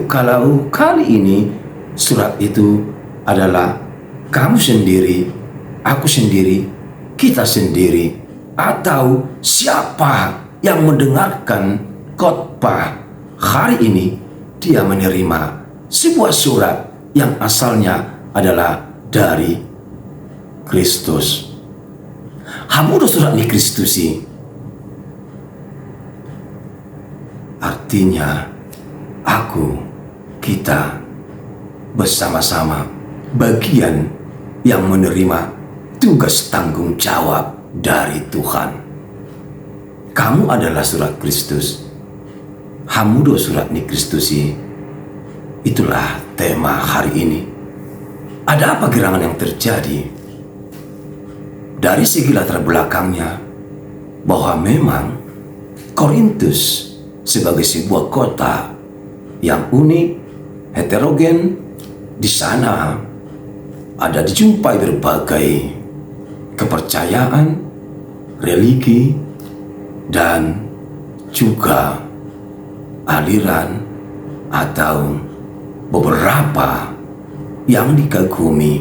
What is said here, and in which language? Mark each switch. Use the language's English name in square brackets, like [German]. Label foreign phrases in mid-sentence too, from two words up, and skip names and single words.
[Indonesian] Kalau kali ini surat itu adalah kamu sendiri, aku sendiri, kita sendiri, atau siapa yang mendengarkan khotbah hari ini, dia menerima sebuah surat yang asalnya adalah dari Kristus. [Batak Toba] Hamudo surat ni Kristusi. [Indonesian] Artinya aku, kita bersama-sama bagian yang menerima tugas tanggung jawab dari Tuhan. Kamu adalah surat Kristus. [Batak Toba] Hamudo surat ni Kristusi. [Indonesian] Itulah tema hari ini. Ada apa gerangan yang terjadi? Dari segi latar belakangnya, bahwa memang Korintus sebagai sebuah kota yang unik, heterogen, di sana ada dijumpai berbagai kepercayaan, religi, dan juga aliran atau beberapa yang dikagumi.